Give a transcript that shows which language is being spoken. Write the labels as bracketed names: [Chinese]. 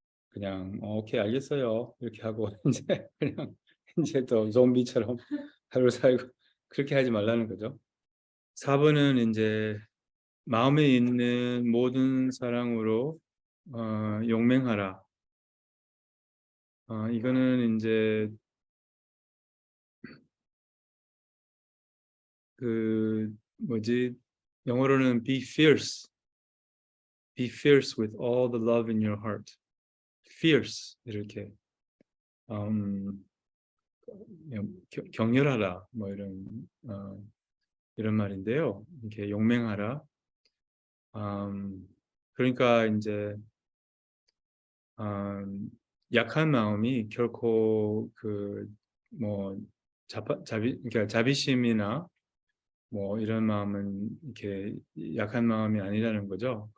[Korean] 그냥 오케이 알겠어요 이렇게 하고 이제 그냥 이제 또 좀비처럼 하루 살고 그렇게 하지 말라는 거죠. 4번은 이제 마음에 있는 모든 사랑으로 용맹하라. 이거는 이제 그 뭐지 영어로는 [English] be fierce with all the love in your heart. [Korean] fierce 이렇게 음, 격렬하라 뭐 이런 말인데요. 이렇게 용맹하라. 그러니까 이제 약한 마음이 결코 그뭐 그러니까 자비심이나 뭐 이런 마음은 이렇게 약한 마음이 아니라는 거죠.